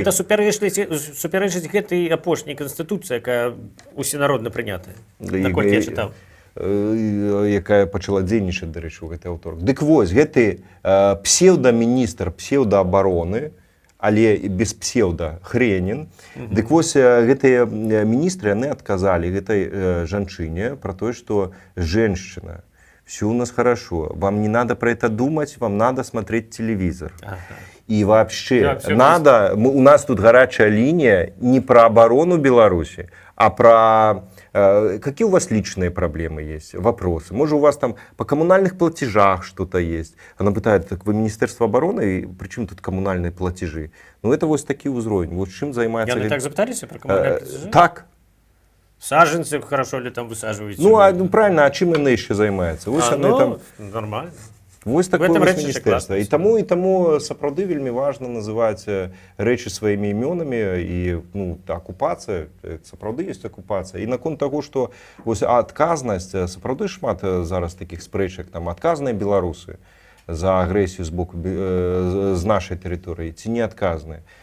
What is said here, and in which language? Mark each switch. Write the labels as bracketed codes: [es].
[be] А гэта супярэчыць гэтай апошняй канстытуцыі, якая усенародна прынятая, наколькі я чытаў. Якая пачала дзейнічаць, дарэчы, у гэты аўторак. Дык вось, гэты псеўдаміністр псеўдаабароны, але без псеўда Хренін. Дык вось гэтыя міністры, яны адказалі гэтай жанчыне про тое, што [ru] женщина, все у нас хорошо, вам не надо про это думать, вам надо смотреть телевизор. И вообще, у нас тут горячая линия не про оборону Беларуси, а про какие у вас личные проблемы есть, вопросы. Может, у вас там по коммунальных платежах что-то есть. Она пытает: так вы Министерство обороны, при чем тут коммунальные платежи? Ну, это вот такие узроень. Вот чем занимается... Я так запытались про коммунальные платежи? Так. Саженцы хорошо ли там высаживаете? Ну, правильно, а чем она еще занимается? Нормально. [be] Вось такое міністэрства. І таму сапраўды вельмі важна называць рэчы сваімі імёнамі, і акупацыя, сапраўды ёсць акупацыя. І наконт таго, што адказнасць, сапраўды шмат зараз такіх спрэчак, там адказныя беларусы за агрэсію з боку з нашай тэрыторыі, ці не адказныя.